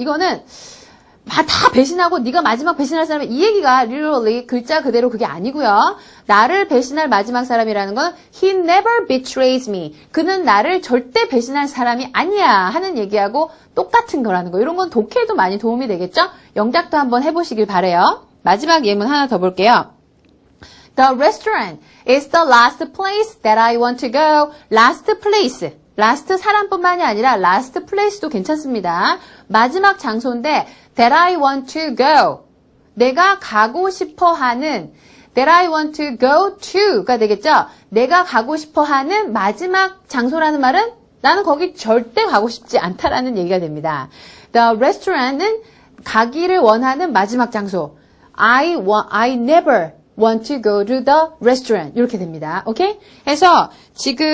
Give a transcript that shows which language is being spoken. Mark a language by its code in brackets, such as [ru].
[ko] 이거는 다 배신하고 네가 마지막 배신할 사람이 이 얘기가 [en] literally [ko] 글자 그대로 그게 아니고요. 나를 배신할 마지막 사람이라는 건 [en] He never betrays me. [ko] 그는 나를 절대 배신할 사람이 아니야 하는 얘기하고 똑같은 거라는 거. 이런 건 독해에도 많이 도움이 되겠죠? 영작도 한번 해보시길 바래요. 마지막 예문 하나 더 볼게요. [en] The restaurant is the last place that I want to go. Last place. [ko] last 사람뿐만이 아니라 [en] last place [ko] 도 괜찮습니다. 마지막 장소인데 [en] that I want to go. [ko] 내가 가고 싶어 하는 [en] that I want to go to가 되겠죠. [ko] 내가 가고 싶어 하는 마지막 장소라는 말은 나는 거기 절대 가고 싶지 않다라는 얘기가 됩니다. [en] The restaurant [ko] 은 가기를 원하는 마지막 장소. [en] I never want to go to the restaurant. [ko] 이렇게 됩니다. 오케이? 해서 지금